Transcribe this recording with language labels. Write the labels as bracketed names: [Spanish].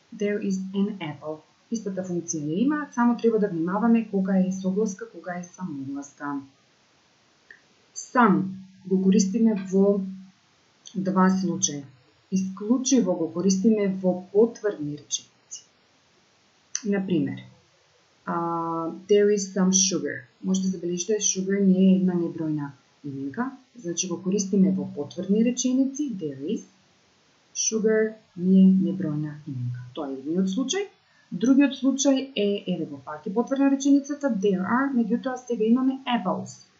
[English] There is an apple. [Macedonian] Истата функција ја има, само треба да внимаваме кога е согласка, кога е самогласка. Some го користиме во два случаи. Исклучиво го користиме во потврдни реченици. [Russian] Например, [English] there is some sugar. [Macedonian] Може да забележите, sugar не е една небројна именка, значи го користиме во потврдни реченици, [English] there is. [Macedonian] Sugar не е небројна именка. Тоа е едниот случај. Другиот случај е, еве го пак е потврдна реченицата, [English] there are, [Macedonian] меѓутоа сега имаме apples.